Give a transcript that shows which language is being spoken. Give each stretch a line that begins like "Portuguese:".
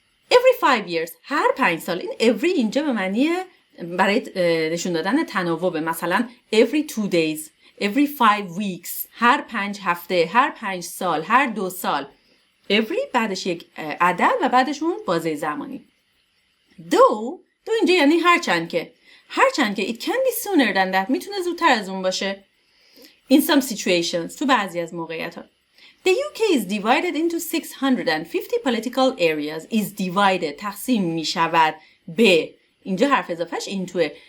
English: every 5 years
Persian: هر 5 سال. این every اینجا به معنی برای نشون دادن تناوب، مثلا
English: every 2 days، every 5 weeks،
Persian: هر 5 هفته، هر 5 سال، هر 2 سال. every بعدش یک عدد و بعدش اون بازه زمانی. دو اینجا یعنی هرچند که
English: it can be sooner than that،
Persian: میتونه زودتر از اون باشه.
English: in some situations،
Persian: تو بعضی از موقعیت ها.
English: The UK is divided into 650 political areas.
Persian: is divided تقسیم می شود به، اینجا حرف اضافهش این توه.